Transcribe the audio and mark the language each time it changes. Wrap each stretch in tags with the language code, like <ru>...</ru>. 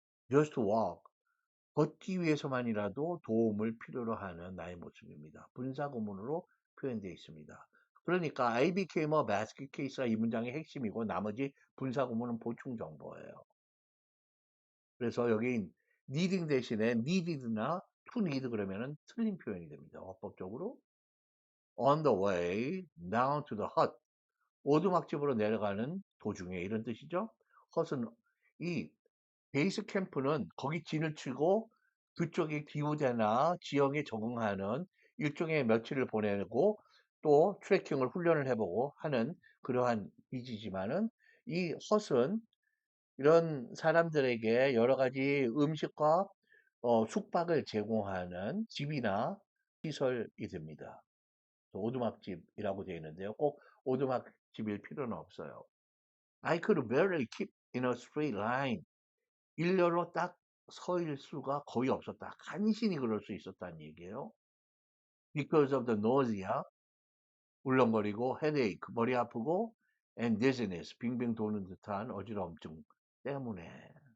<ko>just walk, 걷기 위해서만이라도 도움을 필요로 하는 나의 모습입니다. 분사구문으로 표현되어 있습니다. 그러니까</ko> <en>I became a basket case</en> <ko>가 이 문장의 핵심이고 나머지 분사구문은 보충 정보예요. 그래서 여기 needing 대신에 needed나 to need 그러면은 틀린 표현이 됩니다. 어법적으로</ko> <en>on the way down to the hut,</en> <ko>오두막집으로 내려가는 도중에 이런 뜻이죠. 헛은 이 베이스 캠프는 거기 진을 치고 그쪽의 기후대나 지형에 적응하는 일종의 며칠을 보내고 또 트레킹을 훈련을 해보고 하는 그러한 기지지만은 이 헛은 이런 사람들에게 여러 가지 음식과 숙박을 제공하는 집이나 시설이 됩니다. 오두막집이라고 되어 있는데요. 꼭 오두막집일 필요는 없어요.</ko> <en>I could barely keep in a straight line.</en> <ko>일렬로 딱 서일 수가 거의 없었다. 간신히 그럴 수 있었다는 얘기예요.</ko> <en>Because of the nausea,</en> <ko>울렁거리고, headache, 머리 아프고, and dizziness, 빙빙 도는 듯한 어지러움증 때문에.</ko>